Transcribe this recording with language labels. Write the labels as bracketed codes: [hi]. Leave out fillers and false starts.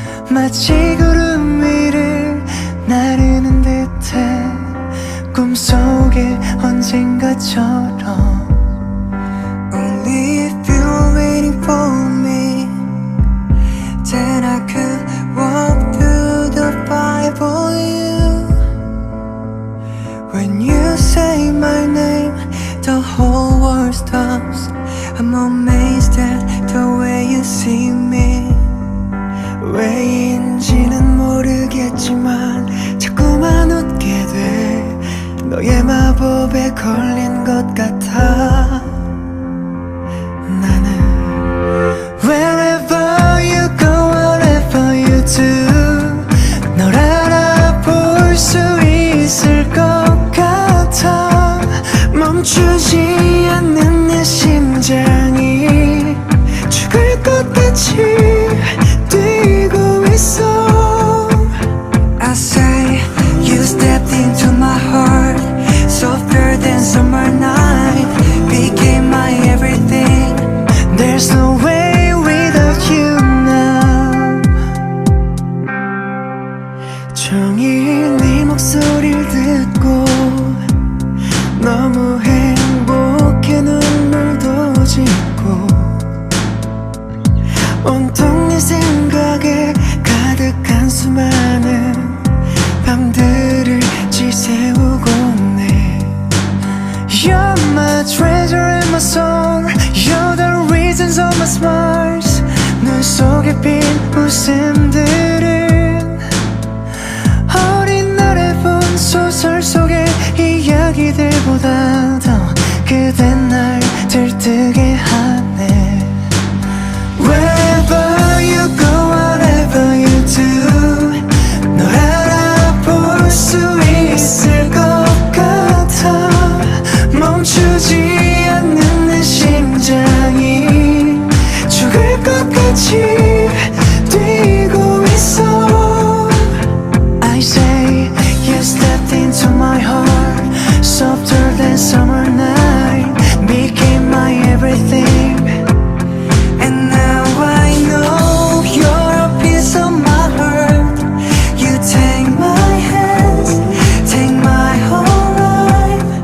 [ko] 마치 구름 위를 나르는 듯해 꿈속에 언젠가처럼 [en] Only if you're waiting for me, then I could walk through the fire for you. When you say my name, the whole world stops. I'm amazed at the way you see me. [ko] 왜인지는 모르겠지만 자꾸만 웃게 돼. 너의 마법에 걸린 것 같아. 나는 [en] Wherever you go, whatever you do, [ko] 널 알아볼 수 있을 것 같아. 멈추지 않는 내 심장이 죽을 것 같이 뛰고 있어. [en] I say you stepped into my heart, softer than summer night, became my everything. There's no way without you now. [ko] 종일 네 목소리를 듣고 너무 행복해 눈물도 짓고 온통 네 생각에 가득한 수많은 밤들을 지새우고 네. [en] You're my treasure and my soul, you're the reasons of my smiles. [ko] 눈 속에 핀 웃음들은 어린 날에 본 소설 속의 이야기들보다 더 그대 날 들뜨게 하네. [en] Wherever you go, whatever you do, [ko] 널 알아볼 수 있을 것 같아. 멈추지 않는 내 심장이 죽을 것 같이 뛰고 있어. [en] I say you stepped into my heart, softer than summer night, became my everything. And now I know you're a piece of my heart. You take my hands, take my whole life.